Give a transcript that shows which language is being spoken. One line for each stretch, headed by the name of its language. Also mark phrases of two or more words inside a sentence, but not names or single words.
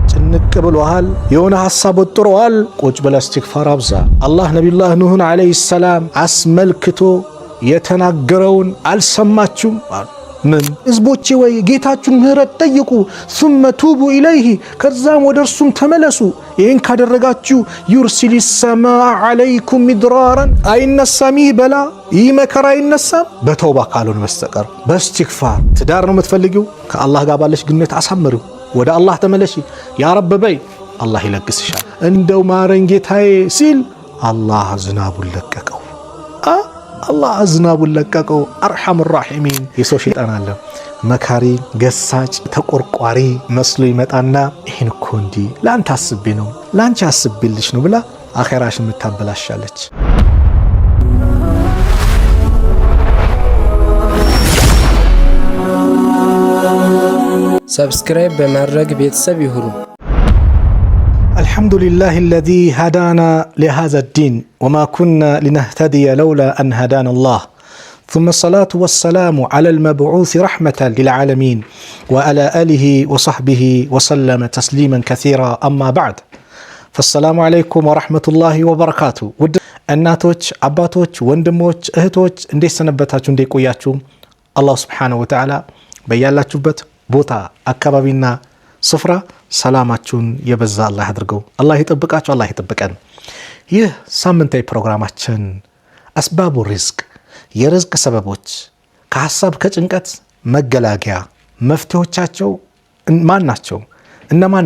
Amharic: ጭንቅ ብሎሃል የሆነ ሐሳብ ወጥሮዋል ቁጭ ብለ እስትግፋር አብዛ አላህ ነብዩላህ ኑህን
Arabic: عليه السلام
Amharic: አስመልክቶ የተናገረውን አልሰማችሁም ምን ህዝቦቼ ወይ ጌታችሁን ምህረት ጠይቁ
Arabic: ثم توبوا اليه
Amharic: ከዛም ወደ እርሱም ተመለሱ ይሄን ካደረጋችሁ
Arabic: يرسل السماء عليكم مدرارا
Amharic: አይነሳም በላ ይመከራ አይነሳም በተውባ ካልሆነ በስተቀር በእስትግፋር ትዳር ነው የምትፈልጊው ከአላህ ጋር ባለሽ ግንኙነት አሳምሪው ወደ አላህ ተመለሺ
Arabic: يا رب
Amharic: በይ አላህ ይለግስሻል እንደው ማረኝ ጌታዬ ሲል አላህ ዝናቡን ለቀቀው አላህ ዝናቡን ለቀቀው
Arabic: أرحم الراحمين
Amharic: የሰው ሸይጣን አለ መካሪ ገሳጭ ተቆርቋሪ መስሎ ይመጣና ይሄን እኮ እንዲ ላንተ አስቤ ነው ላንቺ አስቤልሽ ነው ብላ አኺራሽን ምታበላሻለች ሰብስክራይብ በማድረግ ቤተሰብ ይሁኑ
Arabic: الحمد لله الذي هدانا لهذا الدين وما كنا لنهتدي لولا أن هدانا الله ثم الصلاة والسلام على المبعوث رحمة للعالمين وعلى آله وصحبه وسلم تسليما كثيرا أما بعد فالسلام عليكم ورحمة الله وبركاته
Amharic: እናቶች አባቶች ወንድሞች እህቶች እንዴት ሰነበታችሁ እንዴት ቆያችሁ አላህ
Arabic: سبحانه وتعالى
Amharic: በያላችሁበት ቦታ አካባቢና ስፍራ ሰላማችሁን የበዛ አላህ ያድርገው አላህ ይጠብቃችሁ አላህ ይጠብቀን ይህ ሳምንታዊ ፕሮግራማችን አስባቡ ሪዝቅ የርዝቅ ሰበቦች ከሐሳብ ከጭንቀት መገላገያ መፍትሄዎቻቸው ማን ናቸው እነማን